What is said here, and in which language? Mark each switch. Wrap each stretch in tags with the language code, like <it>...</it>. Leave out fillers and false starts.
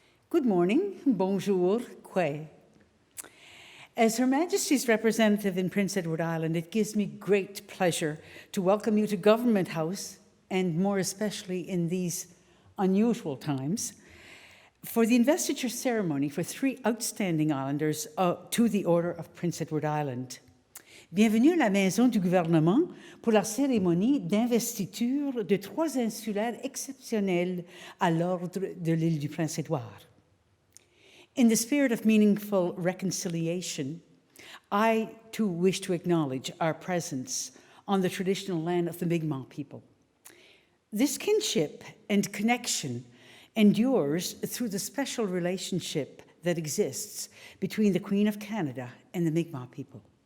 <en>Good morning, bonjour, kwe. As Her Majesty's representative in Prince Edward Island, it gives me great pleasure to welcome you to Government House, and more especially in these unusual times, for the investiture ceremony for 3 outstanding islanders to the Order of Prince Edward Island.</en> <fr>Bienvenue à la Maison du Gouvernement pour la cérémonie d'investiture de 3 insulaires exceptionnels à l'ordre de l'île du Prince-Édouard.</fr> <en>In the spirit of meaningful reconciliation, I too wish to acknowledge our presence on the traditional land of the Mi'kmaq people. This kinship and connection endures through the special relationship that exists between the Queen of Canada and the Mi'kmaq people.</en>